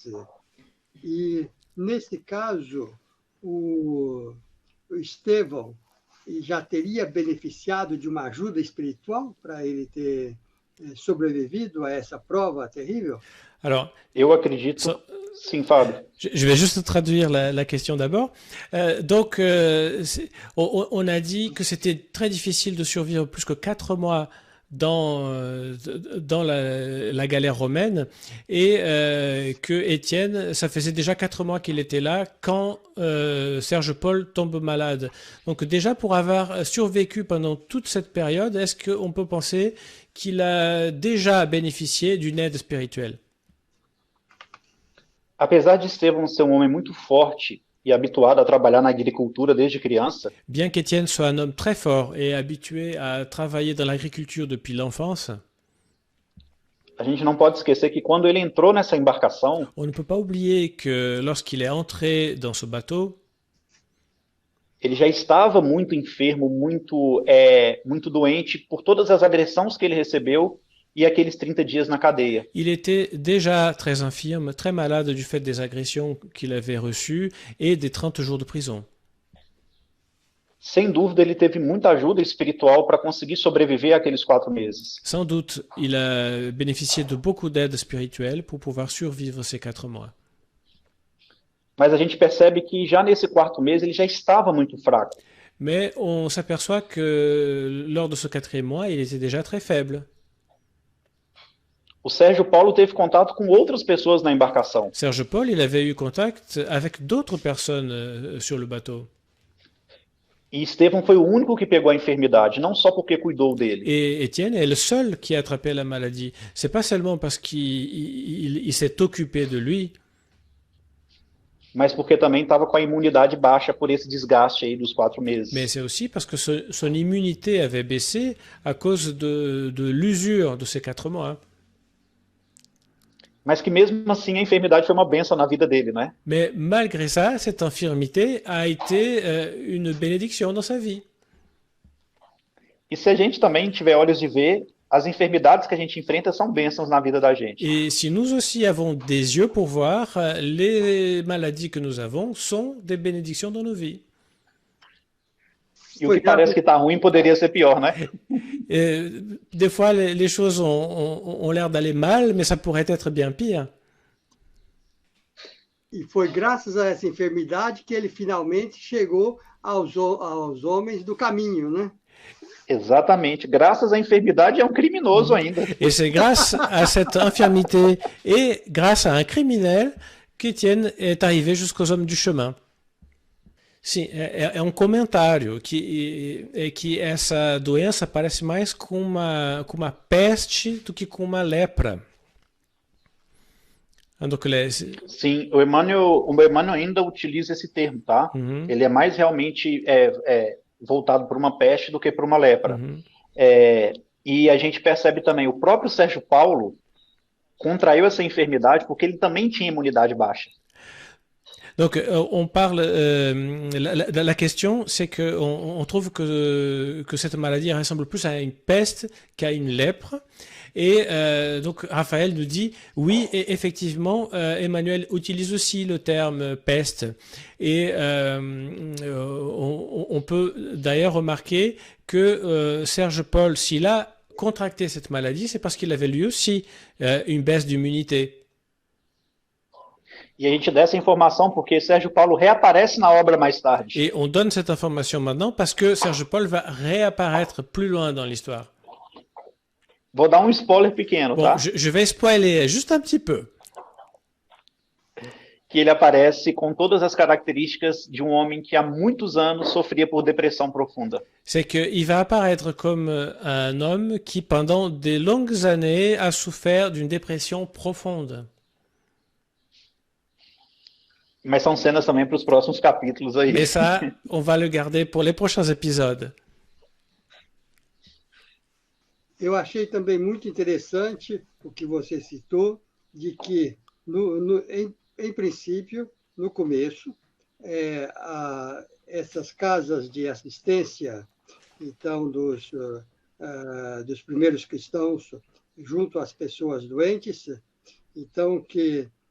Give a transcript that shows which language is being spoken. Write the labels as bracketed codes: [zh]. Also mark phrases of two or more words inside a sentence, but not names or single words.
[pt] E, nesse caso, o Estevão já teria beneficiado de uma ajuda espiritual para ele ter sobrevivido a essa prova terrível? [fr] Alors, [pt] Eu acredito. Sim, Fábio. [fr] Je vais juste traduire la question d'abord. On a dit que c'était très difficile de survivre plus que 4 mois dans la galère romaine et que Étienne, ça faisait déjà 4 mois qu'il était là quand Serge Paul tombe malade. Donc déjà pour avoir survécu pendant toute cette période, est-ce qu'on peut penser qu'il a déjà bénéficié d'une aide spirituelle? [pt] Apesar de Estevão ser um homem muito forte e habituado a trabalhar na agricultura desde criança, [fr] Bien qu'Étienne soit un homme très fort et habitué à travailler dans l'agriculture depuis l'enfance, [pt] a gente não pode esquecer que quando ele entrou nessa embarcação, [fr] on ne peut pas oublier que lorsqu'il est entré dans ce bateau, [pt] ele já estava muito enfermo, muito doente por todas as agressões que ele recebeu e aqueles 30 dias na cadeia. [fr] il était déjà très infirme, très malade du fait des agressions qu'il avait reçues et des 30 jours de prison. [pt] Sem dúvida, ele teve muita ajuda espiritual para conseguir sobreviver àqueles 4 meses. [fr] Sans doute, il a bénéficié de beaucoup d'aide spirituelle pour pouvoir survivre ces 4 mois. [pt] Mas a gente percebe que já nesse 4º mês ele já estava muito fraco. [fr] Mais on s'aperçoit que lors de ce 4e mois, il était déjà très faible. [pt] O Sérgio Paulo teve contato com outras pessoas na embarcação. [fr] Serge Paul, il avait eu contact avec d'autres personnes sur le bateau. [pt] E Estevão foi o único que pegou a enfermidade, não só porque cuidou dele. [fr] Et Étienne est le seul qui a attrapé la maladie. C'est pas seulement parce qu'il s'est occupé de lui, [pt] Mas porque também estava com a imunidade baixa por esse desgaste aí dos 4 meses. [fr] mais c'est aussi parce que son immunité avait baissé à cause de l'usure de ces 4 mois. [pt] Mas que mesmo assim a enfermidade foi uma bênção na vida dele, né? [fr] Mais malgré ça, cette infirmité a été une bénédiction dans sa vie. [pt] E se a gente também tiver olhos de ver, as enfermidades que a gente enfrenta são bênçãos na vida da gente. [fr] Et si nous aussi avons des yeux pour voir, les maladies que nous avons sont des bénédictions dans nos vies. [pt] E o que parece que está ruim poderia ser pior, né? [fr] Et des fois, les choses ont l'air d'aller mal, mais ça pourrait être bien pire. [pt] E foi graças a essa enfermidade que ele finalmente chegou aos homens do caminho, né? Exatamente. Graças à enfermidade é um criminoso ainda. [fr] Et c'est grâce à cette infirmité et grâce à un criminel qu'Étienne est arrivé jusqu'aux hommes du chemin. [pt] Sim, é um comentário que essa doença parece mais com uma peste do que com uma lepra. Sim, o Emmanuel ainda utiliza esse termo, tá? Uhum. Ele é mais realmente voltado para uma peste do que para uma lepra. Uhum. E a gente percebe também, o próprio Sérgio Paulo contraiu essa enfermidade porque ele também tinha imunidade baixa. [fr] Donc, on parle. La question, c'est que on trouve que cette maladie ressemble plus à une peste qu'à une lèpre. Et donc, Raphaël nous dit, oui, et effectivement, Emmanuel utilise aussi le terme peste. Et on peut d'ailleurs remarquer que Serge Paul, s'il a contracté cette maladie, c'est parce qu'il avait lui aussi une baisse d'immunité. [pt] E a gente dá essa informação porque Sérgio Paulo reaparece na obra mais tarde. [fr] Et on donne cette information maintenant parce que Serge Paul va réapparaître plus loin dans l'histoire. [pt] Vou dar um spoiler pequeno, [fr] Bon, [pt] tá? [fr] je vais spoiler juste un petit peu. [pt] Que ele aparece com todas as características de um homem que há muitos anos sofria por depressão profunda. [fr] C'est qu'il va apparaître comme un homme qui, pendant des longues années, a souffert d'une dépression profonde. [pt] Mas são cenas também para os próximos capítulos aí. [fr] Mais ça, on va le garder pour les prochains épisodes. [pt] Eu achei também muito interessante o que você citou, de que, em princípio, no começo, essas casas de assistência, então, dos primeiros cristãos junto às pessoas doentes, então, que